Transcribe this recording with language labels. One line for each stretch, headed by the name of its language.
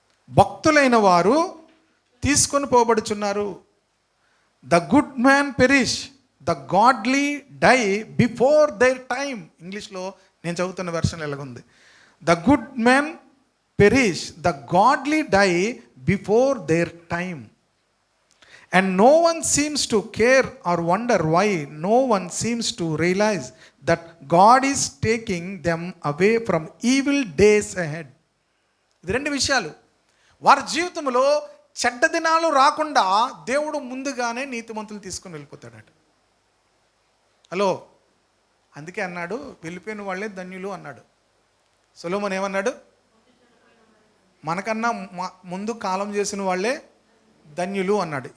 Telugu: భక్తులైన వారు తీసుకొని పోబడుచున్నారు.
English: The good man perish, the godly die before their time.
Telugu: ఇంగ్లీష్లో నేను చదువుతున్న వెర్షన్ ఎలాగుంది,
English: The good man perish, the godly die before their time. And no one seems to care or wonder why. No one seems to realize that God is taking them away from evil days ahead.
Telugu: ఇది రెండు విషయాలు. వారి జీవితంలో చెడ్డ దినాలు రాకుండా దేవుడు ముందుగానే నీతిమంతులు తీసుకొని వెళ్ళిపోతాడట. హలో, అందుకే అన్నాడు వెళ్ళిపోయిన వాళ్ళే ధన్యులు అన్నాడు. సొలొమోను ఏమన్నాడు, మనకన్నా ముందు కాలం చేసిన వాళ్ళే ధన్యులు అన్నాడు.